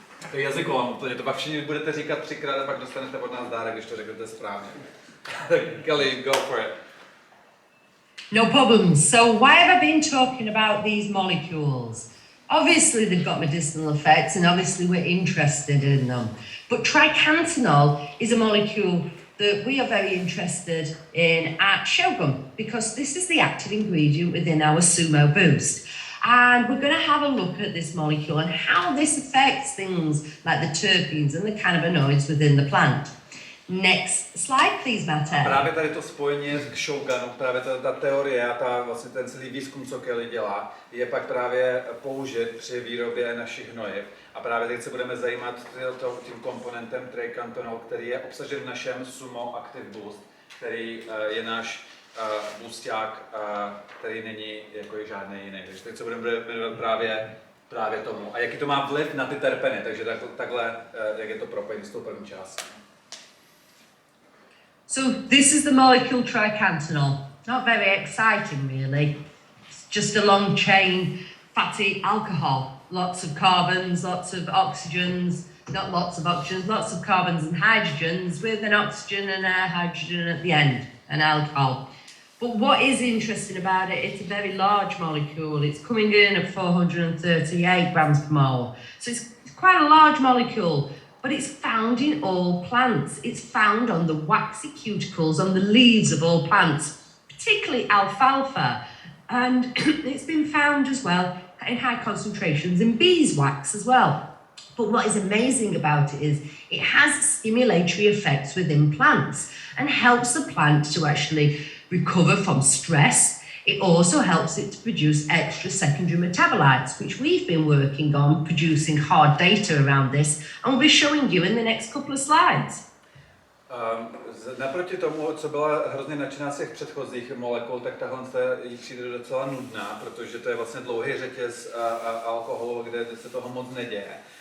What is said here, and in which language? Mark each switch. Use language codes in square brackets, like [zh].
[cs] To je jazyková úplně, to pak všichni budete říkat 3krát a pak dostanete od nás dárek, když to řeknete správně. [en] Callie, go for it. No problem. So why have I been talking about these molecules? Obviously they've got medicinal effects and obviously we're interested in them. But tricantanol is a molecule that we are very interested in at Shogun because this is the active ingredient within our Sumo Boost. And we're going to have a look at this molecule and how this affects things like the terpenes and the cannabinoids within the plant. Next slide, please, Mate. [cs] Právě tady to spojení k Shogunu, právě ta teorie a vlastně ten celý výzkum, co Callie dělá, je pak právě použit při výrobě našich hnojiv. A právě teď se budeme zajímat tím komponentem Triacontanol, který je obsažen v našem Sumo Active Boost, který je náš boosták, který není jako žádný jiný. Takže teď se budeme věnovat právě tomu. A jaký to má vliv na ty terpeny, takže takhle, jak je to propojení s tou první částí. [en] So this is the molecule tricantanol. Not very exciting, really. It's just a long chain fatty alcohol. Lots of carbons, lots of oxygens, not lots of oxygens, lots of carbons and hydrogens with an oxygen and a hydrogen at the end, an alcohol. But what is interesting about it, it's a very large molecule. It's coming in at 438 grams per mole. So it's quite a large molecule, but it's found in all plants. It's found on the waxy cuticles on the leaves of all plants, particularly alfalfa. And it's been found as well in high concentrations in beeswax as well. But what is amazing about it is it has stimulatory effects within plants and helps the plant to actually recover from stress. It also helps it to produce extra secondary metabolites, which we've been working on producing hard data around this, and we'll be showing you in the next couple of slides. [cs] Naproti tomu, co byla hrozně nadšená z těch předchozích molekul, tak tahle jí přijde docela nudná, protože to je vlastně dlouhý řetěz alkoholu, kde se toho moc neděje.